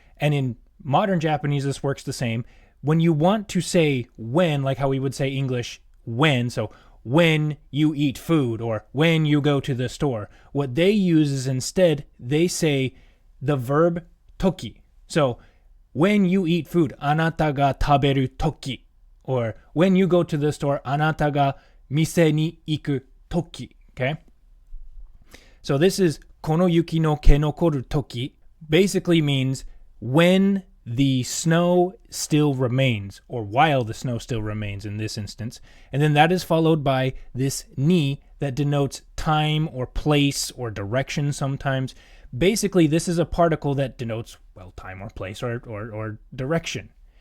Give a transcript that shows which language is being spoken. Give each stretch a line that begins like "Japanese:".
English: And in modern Japanese, this works the same. When you want to say when, like how we would say English when, so when you eat food or when you go to the store, what they use is instead, they say the verb toki. So when you eat food,
Japanese: anata ga taberu toki,
English: or when you go to the store,
Japanese: あなたが店に行く時.
English: Okay? So this is
Japanese: この雪の毛残る時.
English: Basically means when the snow still remains, or while the snow still remains in this instance. And then that is followed by this ni that denotes time or place or direction sometimes. Basically, this is a particle that denotes, well, time or place or direction.